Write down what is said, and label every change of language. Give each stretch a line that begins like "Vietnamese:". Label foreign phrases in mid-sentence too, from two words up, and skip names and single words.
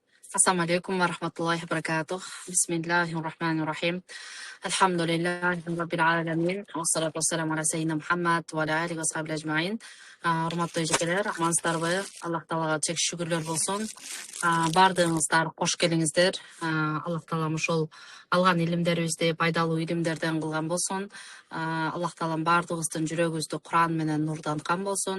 Arabic: السلام عليكم ورحمة الله وبركاته. بسم الله الرحمن الرحيم. الحمد لله رب العالمين. والصلاة والسلام على سيدنا محمد وعلى آله وصحبه أجمعين.
Kyrgyz: Урматтуу эжекелер, амансыздарбы? Аллах Таалага чек шүгүрлөр болсун. Бардыгыңыздар кош келиңиздер. Аллах Таалам ошол алган илимдерибизди пайдалуу илимдерден кылган болсун. Аллах Таалам бардыгыбыздын жүрөгүбүздү Куран менен нурданткан болсун.